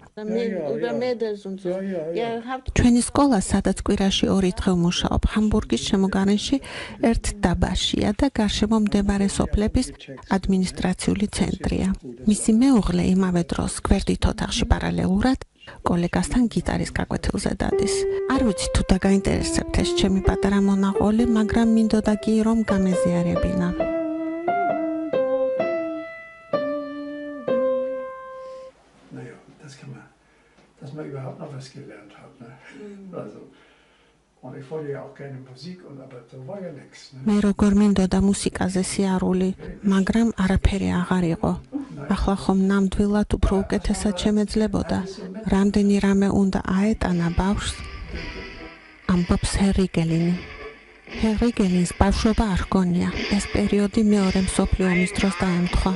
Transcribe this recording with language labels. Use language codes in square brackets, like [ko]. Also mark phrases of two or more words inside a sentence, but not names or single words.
[ka] ჩვენი სკოლა, სადაც კვირაში 2 დღე ვმუშაობ, ჰამბურგის შემოგარენში ერთ დაბაშია და გარშემო მდებარე სოფლების ადმინისტრაციული ცენტრია. მისი მეუღლე იმავე დროს გვერდით ოთახში პარალელურად კოლეგასთან გიტარის გაკვეთილზე დადის. არ ვიცი თუ დაგაინტერესებთ ეს ჩემი პატარა მონაყოლი, მაგრამ მინდოდა კი რომ გამეზიარებინა. [de] Dass man überhaupt noch was gelernt hat. Ne? Also, und ich wollte ja auch gerne Musik, aber da war ja nichts. [ka] მე როგორ მინდოდა მუსიკაზე სიარული, მაგრამ არაფერი აღარ იყო. ახლა ხომ ნამდვილად უფრო უკეთესად შემეძლებოდა. რამდენი რამე უნდა აეტანა ბავშვს? ამბობს რიგელინი. რიგელინს ბავშვობა არ ჰგონია. ეს პერიოდი მეორე მსოფლიო ომის დროს დაემთხვა.